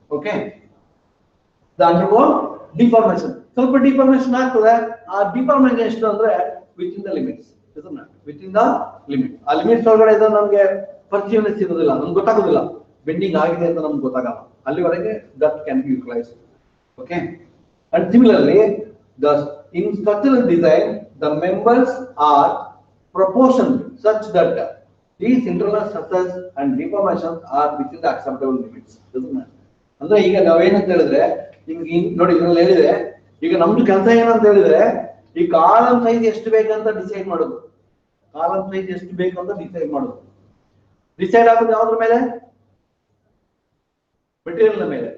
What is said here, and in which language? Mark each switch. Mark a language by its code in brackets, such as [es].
[en] Okay, undergo deformation. [kn] ಸ್ವಲ್ಪ deformation ಆಗ್ತದೆ. ಆ ಡಿಫಾರ್ಮೇಶನ್ ಎಷ್ಟು ಅಂದ್ರೆ [en] Within the limits. [kn] ಇದನ್ನ [en] Within the limit. [kn] ಆ ಲಿಮಿಟ್ಸ್ ಒಳಗಡೆ ಇದು ನಮ್ಗೆ ಪರ್ಚೇವ್ನೆಸ್ ಇರೋದಿಲ್ಲ, ನಮ್ಗೆ ಗೊತ್ತಾಗೋದಿಲ್ಲ ಬೆಂಡಿಂಗ್ ಆಗಿದೆ ಅಂತ ನಮ್ಗೆ ಗೊತ್ತಾಗಲ್ಲ. ಅಲ್ಲಿವರೆಗೆ [en] That can be utilise. Okay, and similarly in structural design the members are proportioned such that these internal stresses and deformations are within the acceptable limits. [kn] ಅಂದ್ರೆ ಈಗ ನಾವೇನಂತ ಹೇಳಿದ್ರೆ, ಹಿಂಗೆ ನೋಡಿ ಇದ್ರಲ್ಲಿ ಹೇಳಿದ್ರೆ, ಈಗ ನಮ್ದು ಕೆಲಸ ಏನಂತ ಹೇಳಿದ್ರೆ, ಈ ಕಾಲಮ್ ಸೈಜ್ ಎಷ್ಟು ಬೇಕಂತ ಡಿಸೈಡ್ ಮಾಡೋದು. ಕಾಲಮ್ ಸೈಜ್ ಎಷ್ಟು ಬೇಕು ಅಂತ ಡಿಸೈಡ್ ಮಾಡೋದು. ಡಿಸೈಡ್ ಆಗೋದು ಯಾವ್ದ್ರ ಮೇಲೆ, ಮೆಟೀರಿಯಲ್ ಮೇಲೆ.